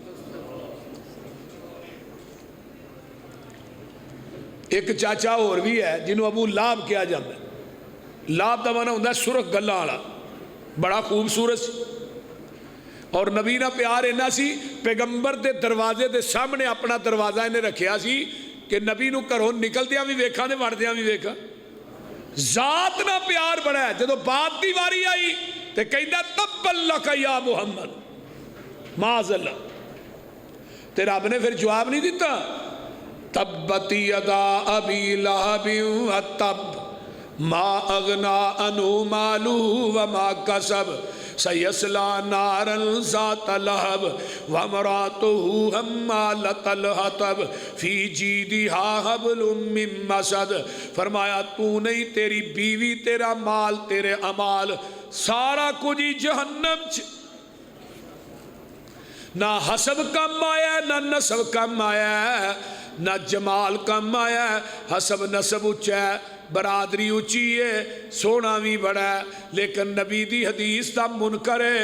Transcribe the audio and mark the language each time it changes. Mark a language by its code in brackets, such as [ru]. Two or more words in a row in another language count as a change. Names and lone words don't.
[pa] ایک چاچا اور بھی ہے جنہوں ابو لاب کیا جاتا ہے، لاب دا معنی ہوتا ہے سرخ گلاں والا، بڑا خوبصورت سی۔ اور نبی نہ پیار اینا سی پیغمبر دے دروازے دے سامنے اپنا دروازہ انہیں رکھیا سی کہ نبی نو گھروں نکلدیاں بھی ویکھا تے وڑدیاں بھی ویکھا. ذات نہ پیار بڑا ہے. جدو بات دی واری آئی تے کہندا [ar] تبا لک یا محمد معاذ اللہ. [pa] تے رب نے پھر جواب نہیں دیتا [ar] تبت یدا ابی لہب وتب ما اغنا عنہ مالہ وما کسب سیصلی نارا ذات لہب وامرأتہ حمالۃ الحطب فی جیدہا حبل من مسد. [pa] فرمایا تو نہیں تیری بیوی تیرا مال تیرے امال سارا کچھ ہی جہنم چ. نہ حسب کم آیا نہ نسب کم آیا نہ جمال کم آیا. حسب نسب اچھا ہے برادری اچھی ہے سونا بھی بڑا ہے لیکن نبی دی حدیث دا منکر ہے.